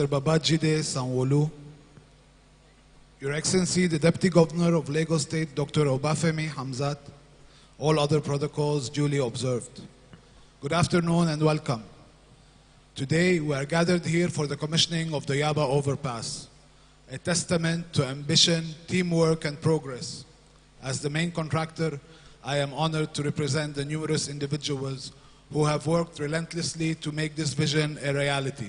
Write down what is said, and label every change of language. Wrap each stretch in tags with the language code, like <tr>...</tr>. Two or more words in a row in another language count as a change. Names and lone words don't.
<en>Babajide Sanwo-Olu, Your Excellency, the Deputy Governor of Lagos State, Dr. Obafemi Hamzat, all other protocols duly observed. Good afternoon and welcome. Today we are gathered here for the commissioning of the Yaba Overpass, a testament to ambition, teamwork and progress. As the main contractor, I am honored to represent the numerous individuals who have worked relentlessly to make this vision a reality.</en>